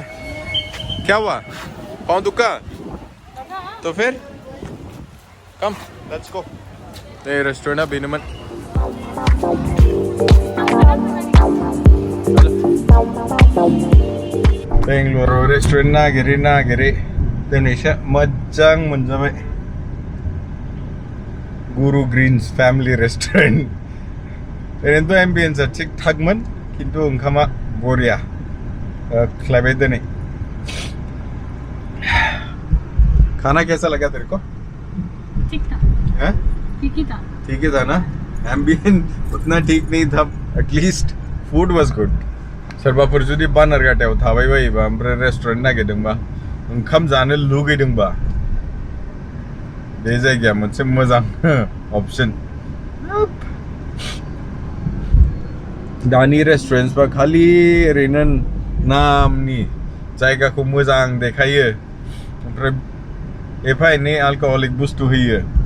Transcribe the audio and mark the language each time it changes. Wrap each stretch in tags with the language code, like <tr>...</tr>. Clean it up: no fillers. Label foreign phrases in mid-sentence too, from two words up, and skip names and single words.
<hi>क्या हुआ? पाँव दुखा? तो फिर कम,</hi> <en>let's go.</en> <hi>ये रेस्टोरेंट है बेनमन।</hi> <brx>बेंगलुरु रेस्टुरेंट नागिरै दिनैसो मोजां मोनजाबाय। गुरु ग्रीन्स फैमिली रेस्टुरेंट। ओरैनोथ' एम्बियेन्सआ थिग थाकमोन, खिन्थु ओंखामा बरिया खिलायबाय दिनै।</brx> <hi>खाना कैसा लगा तेरे को? ठीक था। हैं? ठीक ही था। ठीक ही था ना? एम्बियंस उतना ठीक नहीं था,</hi> <en>at least food was good.</en> <brx>सोरबाफोर जुदि बानारघाटायाव थाबाय बायोबा ओमफ्राय रेस्टुरेन्ट नागिरदोंबा, ओंखाम जानो लुगैदोंबा, बे जायगाया मोनसे मोजां अपसन दानि रेस्टुरेन्टसबा खालि ओरैनो नामनि जायगाखौ मोजां देखायो ओमफ्राय एफा एनै अल्कहलिक बुस्थु होयो</brx>